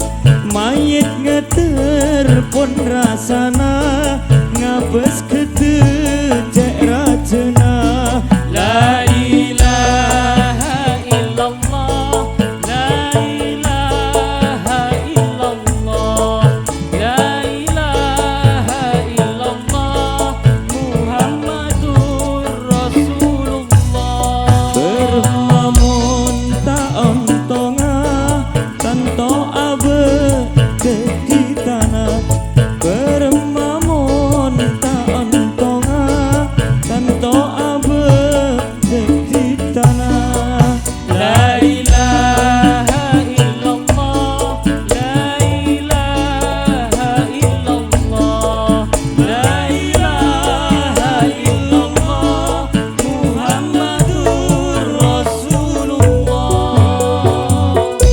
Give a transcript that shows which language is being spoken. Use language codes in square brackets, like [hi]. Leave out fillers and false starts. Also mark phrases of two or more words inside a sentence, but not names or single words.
[mad] Mayit ngeter pun rasana ngabes kedecek rajena. [ar] لا إله إلا الله، لا إله إلا الله، لا إله إلا الله، محمد رسول الله. [mad] Berlamun tak ontonga tanto abe di tanah. Berlamun tak ontonga tanto abe di tanah. [ar] لا إله إلا الله، لا إله إلا الله، لا إله إلا الله، محمد رسول الله.